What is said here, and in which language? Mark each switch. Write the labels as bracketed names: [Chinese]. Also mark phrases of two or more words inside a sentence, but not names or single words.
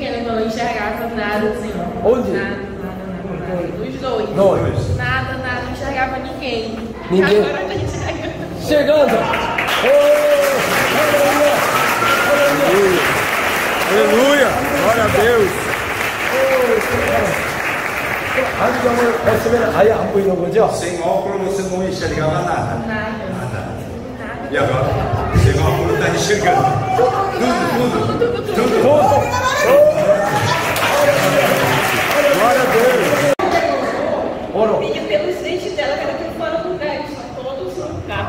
[Portuguese] não enxergava nada, Senhor. Onde? Nada. Os dois. Nada, não enxergava ninguém. Ninguém? Agora tá enxergando. Chegando! Aleluia! Glória a Deus! [Korean] 아예 안 보이는 거죠? [Portuguese] Sem óculos você não enxergava nada. Nada. E agora? Sem óculos está enxergando. Tudo. Glória a Deus! E pelos dentes dela, que era tudo fora do lugar, eles estão todos no carro.